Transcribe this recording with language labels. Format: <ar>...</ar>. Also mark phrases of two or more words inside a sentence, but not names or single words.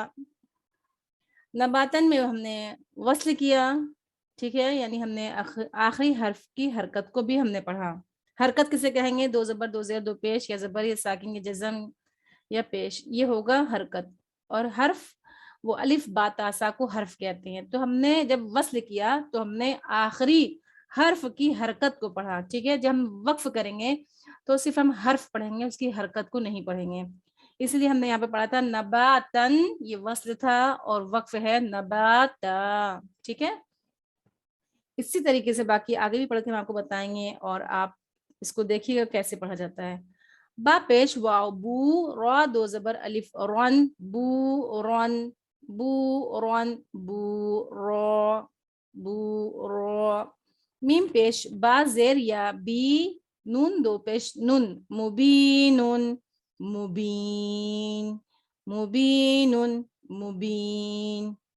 <ur>نباتن میں ہم نے وصل کیا، ٹھیک ہے، یعنی ہم نے آخری حرف کی حرکت کو بھی ہم نے پڑھا. حرکت کسے کہیں گے؟ دو زبر دو زیر دو پیش، یا زبر یا ساکن یا جزم یا پیش، یہ ہوگا حرکت. اور حرف وہ الف با تا سا کو حرف کہتے ہیں. تو ہم نے جب وصل کیا تو ہم نے آخری حرف کی حرکت کو پڑھا، ٹھیک ہے. جب ہم وقف کریں گے تو صرف ہم حرف پڑھیں گے، اس کی حرکت کو نہیں پڑھیں گے. اس لیے ہم نے یہاں پہ پڑھا تھا نباتن، یہ وصل تھا، اور وقف ہے نباتا، ٹھیک ہے. اسی طریقے سے باقی آگے بھی پڑھ کے ہم آپ کو بتائیں گے اور آپ اس کو دیکھیے گا کیسے پڑھا جاتا ہے. با پیش واو بو، را دو زبر الف رن بو رن بو رن بو را بو را. میم پیش با زیر یا بی، نون دو پیش نون مبینون مبین مبینون مبین.</ur>